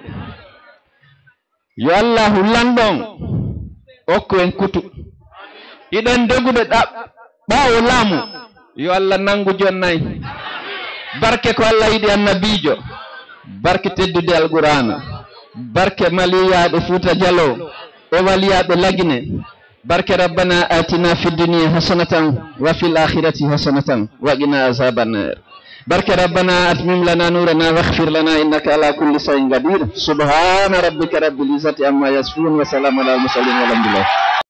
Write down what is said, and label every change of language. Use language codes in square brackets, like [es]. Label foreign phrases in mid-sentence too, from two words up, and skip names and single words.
[ff] Yo Allahu landon okko en kutu iɗen dogude ɓawo laamu yo Allah nangu jonnay barke ko Allah yiɗi annabijo, barke teddude alqur'ana, barke maliyaɓe Fuuta Jallo e waliyaɓe Lagine, barke [ar] ربنا آتنا في الدنيا حسنة وفي الآخرة حسنة وقنا عذاب النار. barke ربنا أتمم لنا نورنا واغفر لنا إنك على كل شيء قدير. سبحان ربك رب العزة عما يصفون وسلام على المرسلين والحمد لله.